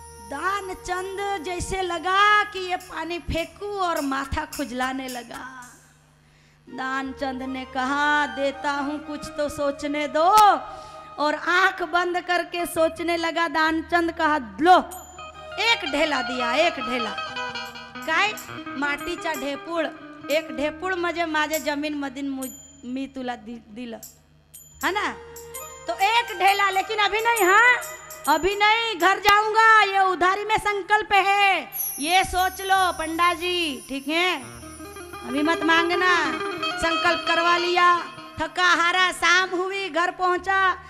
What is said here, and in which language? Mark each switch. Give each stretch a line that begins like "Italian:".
Hindi: दानचंद जैसे लगा कि ये पानी फेंकूं और माथा खुजलाने लगा। दानचंद ने कहा देता हूं, कुछ तो सोचने दो। और आंख बंद करके सोचने लगा। दानचंद कहा लो, 1 ढेला दिया,
Marathi: 1 ढेला काय माटीचा ढेपूळ, 1 ढेपूळ म्हणजे माझे जमीन मधीन मी तुला दिल
Hindi: है ना। तो 1 ढेला, लेकिन अभी नहीं, हाँ अभी नहीं, घर जाऊंगा, ये उधारी में संकल्प है, ये सोच लो पंडा जी, ठीक है, अभी मत मांगना। संकल्प करवा लिया, थका हारा शाम हुई, घर पहुंचा।